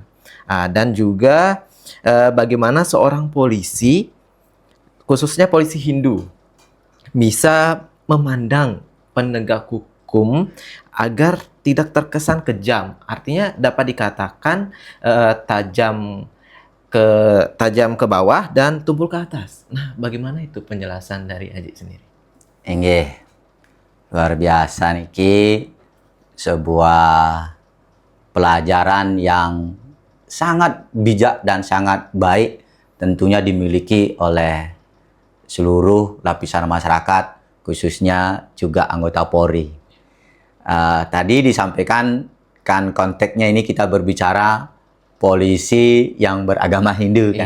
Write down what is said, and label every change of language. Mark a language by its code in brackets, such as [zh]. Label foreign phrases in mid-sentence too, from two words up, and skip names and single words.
[id] Dan juga bagaimana seorang polisi, khususnya polisi Hindu, bisa memandang penegak hukum agar tidak terkesan kejam. Artinya dapat dikatakan tajam ke bawah dan tumpul ke atas. Nah, bagaimana itu penjelasan dari Aji sendiri? Inggih, luar biasa niki, sebuah pelajaran yang sangat bijak dan sangat baik tentunya dimiliki oleh seluruh lapisan masyarakat, khususnya juga anggota Polri. Tadi disampaikan kan konteksnya ini kita berbicara polisi yang beragama Hindu kan,